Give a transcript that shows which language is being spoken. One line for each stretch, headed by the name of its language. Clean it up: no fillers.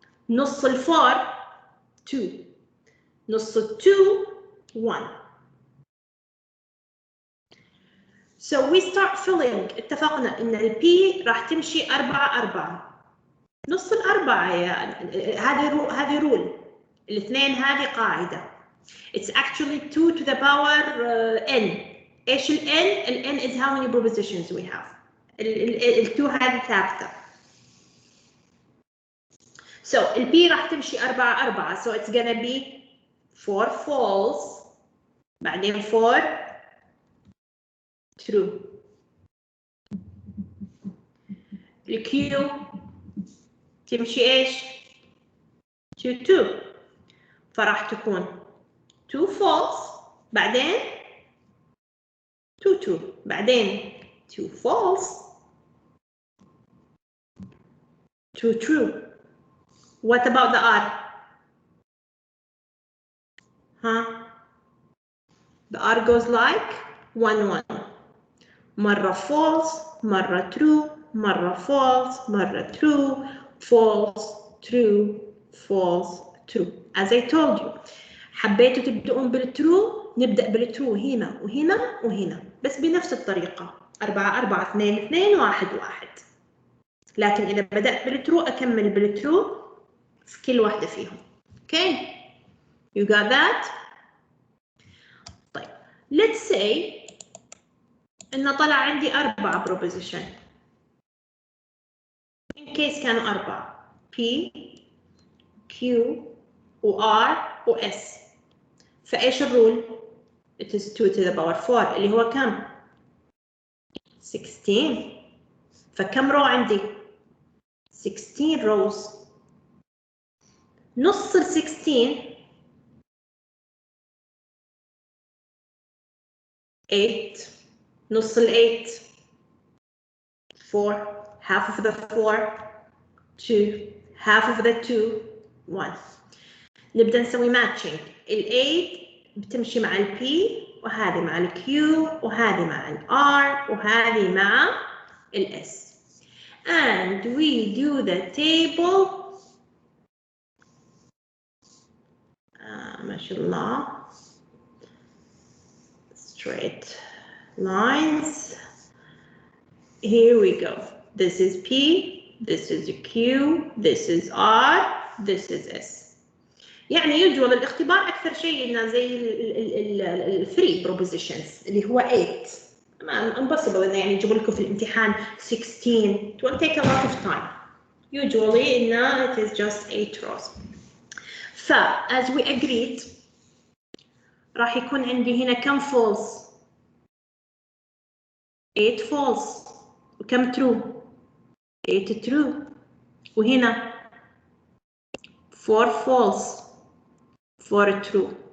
Arabic: نص ال 4 2. نص ال 2 1.
English: So we start filling.
Arabic: اتفقنا ان ال P راح تمشي 4 نص الأربعة هذه رول. الاثنين هذه قاعدة.
English: It's actually 2 to the power n.
Arabic: ايش ال n؟ ال n
English: is how many propositions we have.
Arabic: ال 2 هذه ثابتة.
English: So
Arabic: ال P راح تمشي 4
English: so it's gonna be 4 false بعدين 4 true.
Arabic: ال Q تمشي ايش؟ 2 فراح تكون 2 false بعدين 2 بعدين 2 false 2 true.
English: What about the R? The R goes like 1 مرة false مرة true مرة false مرة true false true false true. As I told you حبيتوا تبدؤون بالترو نبدأ بالترو هنا وهنا وهنا بس بنفس الطريقة 4 2 2 1 1.
Arabic: لكن إذا بدأت بالترو أكمل بالترو في كل واحدة فيهم.
English: Okay, you got that? طيب let's say
Arabic: إن طلع عندي
English: 4 proposition. in case
Arabic: كانوا 4 P Q و R و S. فإيش الرول؟
English: it is 2 to the power 4
Arabic: اللي هو كم؟ 16. فكم رو عندي؟ 16 rows. نص ال 16 8. نص ال 8 4.
English: half of the 4 2. half of the 2 1.
Arabic: نبدأ نسوي matching. ال 8 بتمشي مع ال P وهذه مع ال Q وهذه مع ال R وهذه مع ال S.
English: And we do the table.
Arabic: ما شاء الله.
English: Straight lines. Here we go. This is P, this is Q, this is R, this is S.
Arabic: يعني يجوز الاختبار أكثر شيء إنه زي الثري بروبوزيشنز اللي هو 8.
English: impossible
Arabic: إنه يعني يجيبوا لكم في الامتحان 16.
English: it will take a lot of time. Usually إنه it is just 8 rows. as we agreed
Arabic: راح يكون عندي هنا كم false؟ 8 false. وكم true؟ 8 true. وهنا 4 false 4 true.